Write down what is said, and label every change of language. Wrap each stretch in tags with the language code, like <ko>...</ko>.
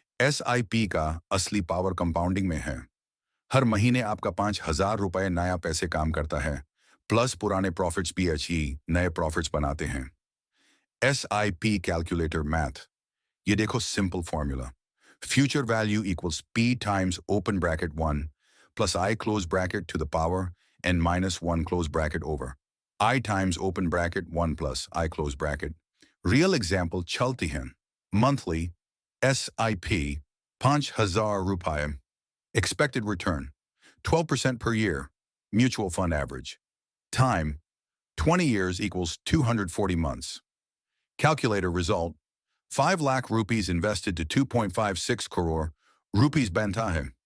<hi>SIP का असली power compounding में है। हर महीने आपका ₹5,000 नया पैसे काम करता है, प्लस पुराने प्रॉफिट्स भी अच्छी नए प्रॉफिट्स बनाते हैं। SIP कैलकुलेटर मैथ, ये देखो simple formula.</hi> <en>Future value equals P times open bracket 1 plus I close bracket to the power and minus 1 close bracket over I times open bracket 1 plus I close bracket.</en> <hi>Real example चलती हैं।</hi> <en>Monthly SIP ₹5,000. Expected return 12% per year. Mutual fund average. Time 20 years equals 240 months. Calculator result 5 lakh rupees invested to 2.56 crore rupees</en> <hi>banta hai.</hi>